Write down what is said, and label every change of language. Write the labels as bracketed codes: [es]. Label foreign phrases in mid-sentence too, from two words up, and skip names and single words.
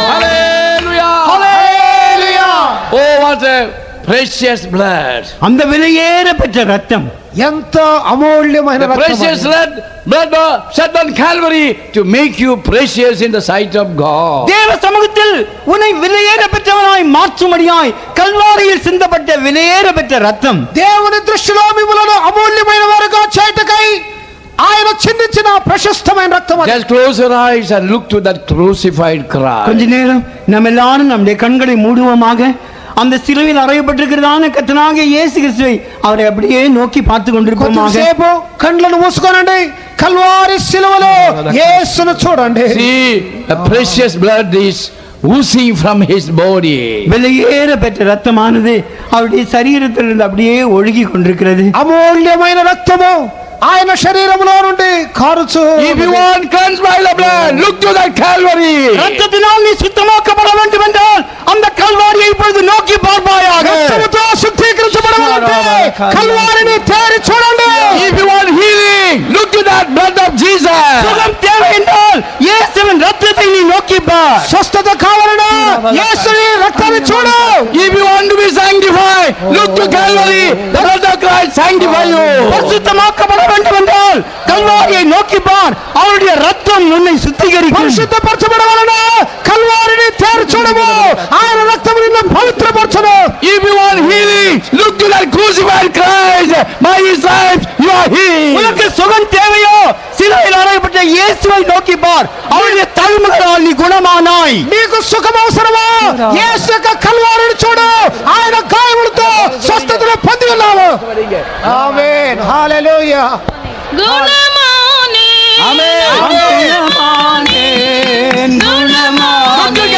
[en] Hallelujah. [te] హల్లెలూయా. [en] Oh, what a precious blood. [ta] அந்த விலையேற பெற்ற ரத்தம். [te] ఎంత అమూల్యమైన [en] The precious blood shed on Calvary to make you precious in the sight of God. [ta] தேவ சமூகத்தில் உன்னை விலையேற பெற்றவனாய் மாற்றும்படியாய் கல்வாரியில் சிந்தப்பட்ட விலையேற பெற்ற ரத்தம். [te] దేవుని దృష్టిలో మిమ్మల్ని అమూల్యమైన వారుగా చేయటకై ఆయన చిందించిన ప్రశస్తమైన రక్తం అది. [en] Just close your eyes and look to that crucified [ta] கொஞ்ச [en] Christ. [ta] நேரம் நம்ம எல்லாரும் நம்முடைய கண்களை மூடுவோமாக. அந்த சிலுவையில் அறையப்பட்டிருக்கிறதான கர்த்தனாகிய இயேசு கிறிஸ்துவை அவரை அப்படியே நோக்கி பார்த்து கொண்டிருப்போமாக. [te] కొంచెంసేపు కళ్ళను మూసుకోనండి. కల్వారి శిలువలో యేసును చూడండి. [en] See, the precious blood is oozing from his body. [ta] விலையேற பெற்ற ரத்தமானது அவருடைய சரீரத்திலிருந்து அப்படியே ஒழுகி கொண்டிருக்கிறது. [te] అమూల్యమైన రక్తము ఆయన శరీరములో నుండి కారుచు. [en] If you want cleansed by the blood, look to that Calvary. [ta] ரத்தத்தினால் நீ சுத்தமாக்கப்பட வேண்டும் என்றால் அந்த கல்வாரியை இப்பொழுது நோக்கி பார்ப்பாயாக. [te] రక్తముతో శుద్ధీకరించబడాలంటే కల్వారిని తేరి చూడండి. [en] If you want healing, look to that blood of Jesus. [ta] சுகம் தேவை என்றால் இயேசுவின் ரத்தத்தை நீ நோக்கி பார். [te] స్వస్థత కావాలన్నా యేసుని రక్తాన్ని చూడు. [en] If you want to be sanctified, look to Calvary. The blood of Christ sanctify you. [ta] பரிசுத்தமாக்கப்பட வேண்டும் என்றால் கல்வாரியை நோக்கி பார். அவருடைய ரத்தம் உன்னை சுத்திகரிக்கும். [te] పరిశుద్ధపరచబడాలన్నా కల్వారిని తేరి చూడము. ఆయన రక్తము నిన్ను పవిత్రపరచును. [en] If you want healing, look to that crucified Christ. By his stripes you are healed. [ta] உனக்கு சுகம் தேவையோ சிலுவையில் அறையப்பட்ட இயேசுவை நோக்கி பார். அவருடைய தழும்புகளால் நீ குணமானாய். [te] నీకు సుఖం అవసరమా? యేసు యొక్క కల్వారిని చూడు. ఆయన గాయములతో స్వస్థతను పొంది ఉన్నావు. ఆమేన్. హల్లెలూయా. [ta] குணமானே [en] Amen. [ta] குணமானேன், குணமானேன்.